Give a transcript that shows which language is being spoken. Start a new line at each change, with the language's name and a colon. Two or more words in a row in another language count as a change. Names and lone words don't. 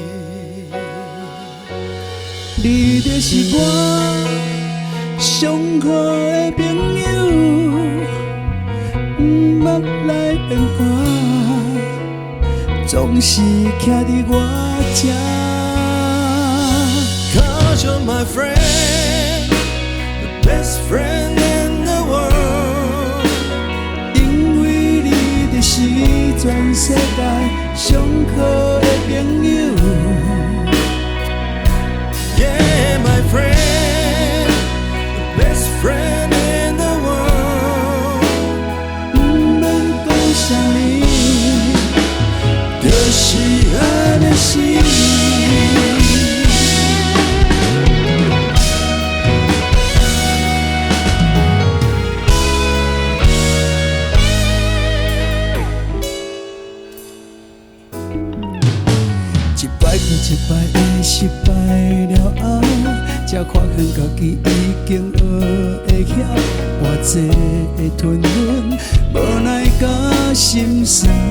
Min Nan Chinese: 你就是我上好的朋友，不捌来变卦，总是徛伫我这。
English: Cause you're my friend, the best friend in the world.
Min Nan Chinese: 因为你就是全世界上好的朋友。
English: Yeah, my friend, the best friend in the world.
Min Nan Chinese: 不免讲啥物，就是安尼是。一摆搁一摆的失败了后，才发现家己已经学会晓，我这会吞忍，无奈甲心酸。